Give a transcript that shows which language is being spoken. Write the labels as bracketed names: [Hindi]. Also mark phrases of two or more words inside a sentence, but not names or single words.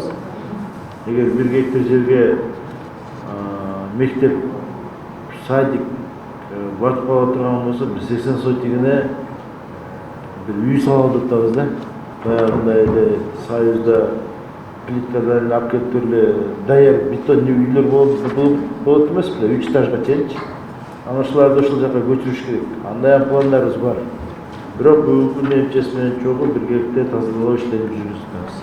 [Kyrgyz] Егер 1 гектар жерге мектеп, садик батып кала турган болса, біз 80 сотигине бір үй салып атабыз да. Баягындай эле Союзда плиткадан алып келип туруп даяр бетон үйлөр болот эмес беле, 3 этажга чейинчи. Ана ошолорду ошол жака көчүрүш керек. Андай пландарыбыз бар. Бирок бүгүнкү эмчеси менен чогуу биргеликте тазалоо иштерин жүргүзөбүз.